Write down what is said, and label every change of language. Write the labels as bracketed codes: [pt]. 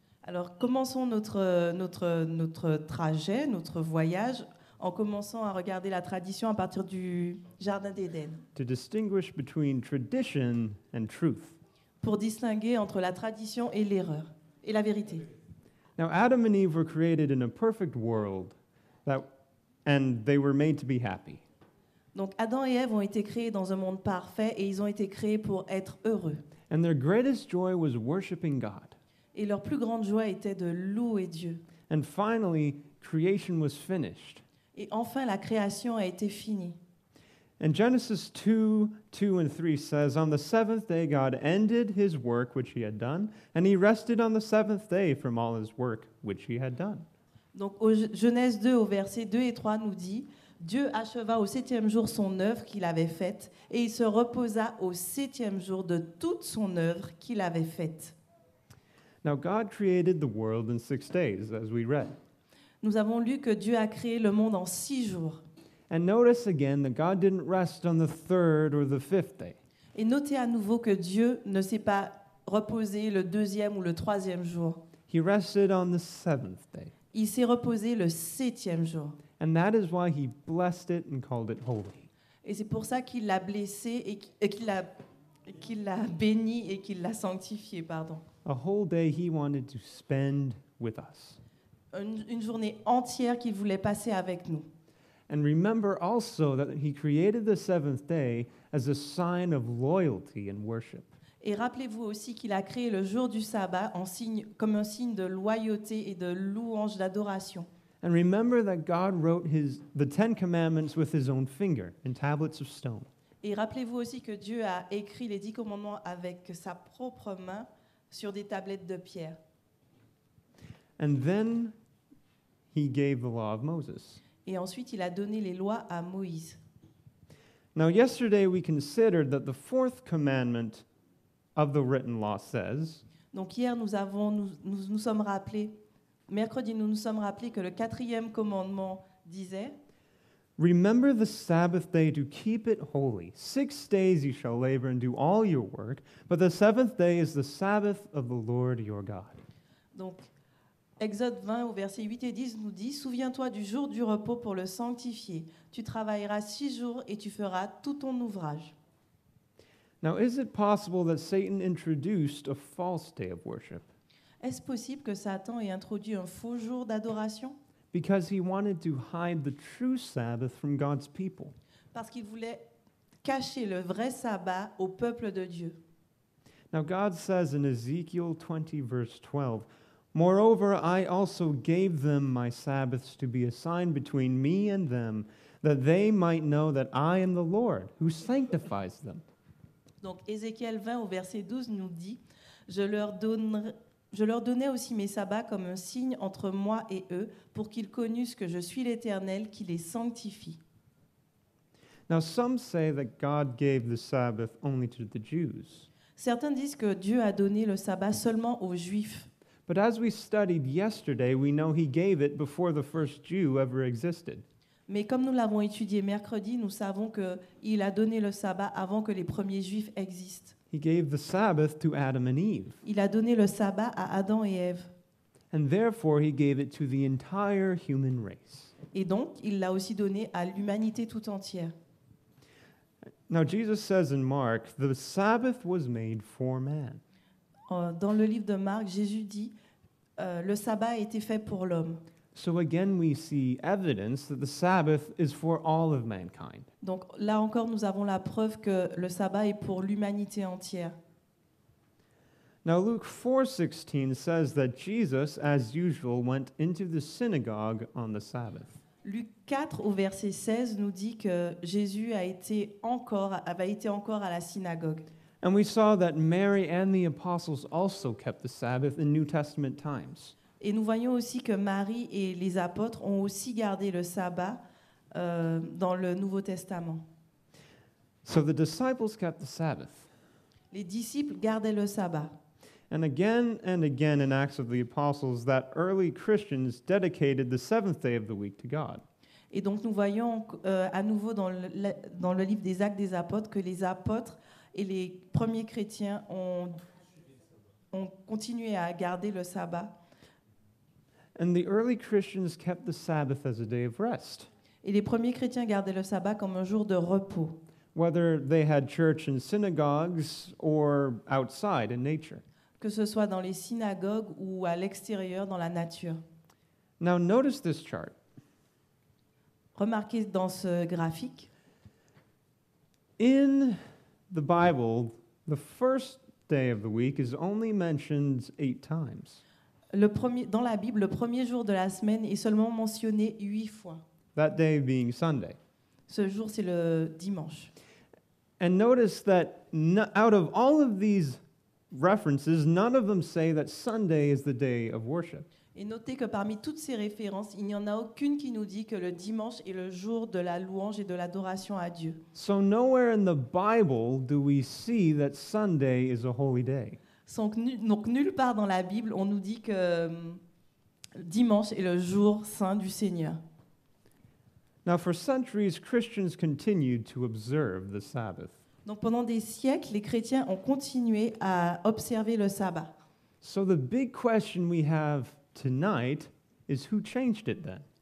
[fr] Alors commençons notre trajet, notre voyage, en commençant à regarder la tradition à partir du Jardin d'Éden, [en] To distinguish between tradition and truth. [fr] pour distinguer entre la tradition et l'erreur, et la vérité. [en] Now, Adam and Eve were created in a perfect world, and they were made to be happy. [fr] Donc Adam et Ève ont été créés dans un monde parfait et ils ont été créés pour être heureux. [en] And their greatest joy was worshiping God. [fr] Et leur plus grande joie était de louer Dieu. [en] And finally, creation was finished. [fr] Et enfin, la création a été finie. [en] And Genesis 2:2 and 3 says, "On the seventh day God ended his work which he had done, and he rested on the seventh day from all his work which he had done." [fr] Donc au Genèse 2, au verset 2 et 3 nous dit, Dieu acheva au septième jour son œuvre qu'il avait faite, et il se reposa au septième jour de toute son œuvre qu'il avait faite. [en] Now God created the world in 6 days, as we read. [fr] Nous avons lu que Dieu a créé le monde en 6 jours. [en] And notice again that God didn't rest on the third or the fifth day. [fr] Et notez à nouveau que Dieu ne s'est pas reposé le deuxième ou le troisième jour. [en] He rested on the seventh day. [fr] Il s'est reposé le septième jour. [en] And that is why he blessed it and called it holy. [fr] Et c'est pour ça qu'il l'a blessé et qu'il l'a béni et qu'il l'a sanctifié, pardon. [en] A whole day he wanted to spend with us. [fr] Une journée entière qu'il voulait passer avec nous. [en] And remember also that he created the seventh day as a sign of loyalty and worship. [fr] Et rappelez-vous aussi qu'il a créé le jour du sabbat comme un signe de loyauté et de louange, d'adoration. [en] And remember that God wrote the Ten Commandments with his own finger in tablets of stone. [fr] Et rappelez-vous aussi que Dieu a écrit les 10 commandements avec sa propre main sur des tablettes de pierre. [en] And then he gave the law of Moses. [fr] Et ensuite, il a donné les lois à Moïse. [en] Now, yesterday we considered that the fourth commandment of the written law says, [fr] Donc hier, nous sommes rappelés, mercredi, nous nous sommes rappelés que le 4e commandement disait [en] Remember the Sabbath day to keep it holy. 6 days you shall labor and do all your work, but the seventh day is the Sabbath of the Lord your God. [fr] Donc, Exode 20 au verset 8 et 10 nous dit « Souviens-toi du jour du repos pour le sanctifier. Tu travailleras 6 jours et tu feras tout ton ouvrage. » [en] Now, is it possible that Satan introduced a false day of worship? [fr] Est-ce possible que Satan ait introduit un faux jour d'adoration? [en] Because he wanted to hide the true Sabbath from God's people. [fr] Parce qu'il voulait cacher le vrai sabbat au peuple de Dieu. [en] Now, God says in Ezekiel 20, verse 12, Moreover, I also gave them my Sabbaths to be a sign between me and them, that they might know that I am the Lord, who sanctifies them. [fr] Donc Ézéchiel 20 au verset 12 nous dit « Je leur donnais aussi mes sabbats comme un signe entre moi et eux, pour qu'ils connussent que je suis l'Éternel qui les sanctifie. » [en] Now, some say that God gave the Sabbath only to the Jews. [fr] Certains disent que Dieu a donné le sabbat seulement aux Juifs. [en] But as we studied yesterday, we know he gave it before the first Jew ever existed. [fr] Mais comme nous l'avons étudié mercredi, nous savons qu'il a donné le sabbat avant que les premiers Juifs existent. [en] He gave the Sabbath to Adam and Eve. [fr] Il a donné le sabbat à Adam et Ève. [en] And therefore, he gave it to the entire human race. [fr] Et donc, il l'a aussi donné à l'humanité tout entière. [en] Now, Jesus says in Mark, the Sabbath was made for man. [fr] Dans le livre de Marc, Jésus dit le sabbat a été fait pour l'homme. [en] So again, we see evidence that the Sabbath is for all of mankind. [fr] Donc là encore, nous avons la preuve que le sabbat est pour l'humanité entière. [en] Now, Luke 4:16 says that Jesus, as usual, went into the synagogue on the Sabbath. [fr] Luc 4 au verset 16 nous dit que Jésus avait été encore à la synagogue. [en] And we saw that Mary and the apostles also kept the Sabbath in New Testament times. [fr] Et nous voyons aussi que Marie et les apôtres ont aussi gardé le sabbat dans le Nouveau Testament. [en] So the disciples kept the Sabbath. [fr] Les disciples gardaient le sabbat. [en] And again in Acts of the Apostles, that early Christians dedicated the seventh day of the week to God. [fr] Et donc nous voyons à nouveau dans le livre des Actes des Apôtres que les apôtres et les premiers chrétiens ont continué à garder le sabbat. [en] And the early Christians kept the Sabbath as a day of rest. [fr] Et les premiers chrétiens gardaient le sabbat comme un jour de repos, [en] Whether they had church in synagogues or outside in nature. [fr] que ce soit dans les synagogues ou à l'extérieur dans la nature. [en] Now notice this chart. [fr] Remarquez dans ce graphique, [en] In the Bible, the first day of the week is only mentioned 8 times. [fr] dans la Bible, le premier jour de la semaine est seulement mentionné 8 fois. [en] That day being Sunday. [fr] Ce jour, c'est le dimanche. [en] And notice that out of all of these references, none of them say that Sunday is the day of worship. [fr] Et notez que parmi toutes ces références, il n'y en a aucune qui nous dit que le dimanche est le jour de la louange et de l'adoration à Dieu. [en] So nowhere in the Bible do we see that Sunday is a holy day. [fr] Donc nulle part dans la Bible, on nous dit que dimanche est le jour saint du Seigneur. [en] Now, for centuries, Christians continued to observe the Sabbath. [fr] Donc pendant des siècles, les chrétiens ont continué à observer le sabbat. [en] So the big question we have tonight is who changed it then?